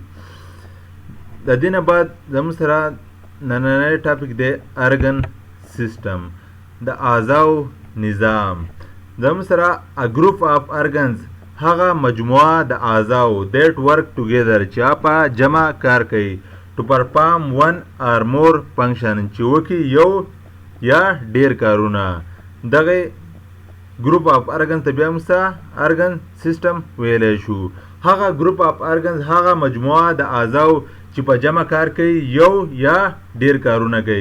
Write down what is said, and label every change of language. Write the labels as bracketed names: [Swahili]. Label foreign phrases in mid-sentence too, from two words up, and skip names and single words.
[Pashto] د دې نه بعد زموږ سره نننی ټاپک دی [English] organ system, [Pashto] د اعضاو نظام. زموږ سره [English] a group of organs [Pashto] هغه مجموعه د اعضاو [English] that work together [Pashto] چې په جمع کار کوي [English] to perform one or more function [Pashto] چې وکړي یو یا ډیر کارونه. دغه [English] group of organs [Pashto] ته بیا موږ [English] organ system [Pashto] ویلی شو. هغه [English] group of organs [Pashto] هغه مجموعه د اعضاو چې په جمع کار کوي یو یا ډیر کارونه کوي.